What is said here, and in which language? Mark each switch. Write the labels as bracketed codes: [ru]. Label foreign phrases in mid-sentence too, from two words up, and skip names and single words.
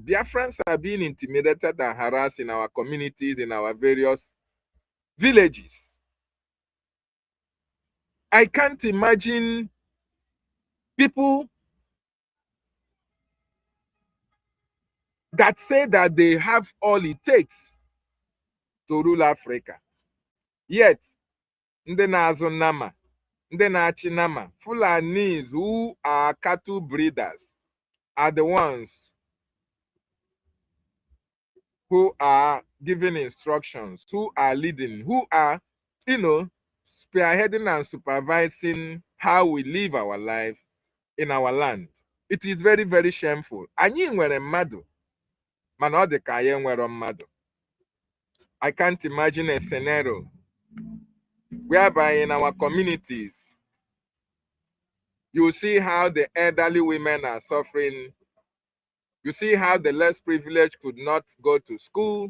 [en] Biafrans are being intimidated and harassed in our communities, in our various villages. I can't imagine people that say that they have all it takes to rule Africa. Yet, [ig] ndị na-azụ nama, ndị na-achị nama, [en] Fulanis who are cattle breeders are the ones who are giving instructions, who are leading, who are, spearheading and supervising how we live our life in our land. It is very, very shameful. [ig] Anyị nwere mmadụ, mana ọ dị ka anyị nwere mmadụ. [en] I can't imagine a scenario whereby in our communities, you see how the elderly women are suffering. You see how the less privileged could not go to school.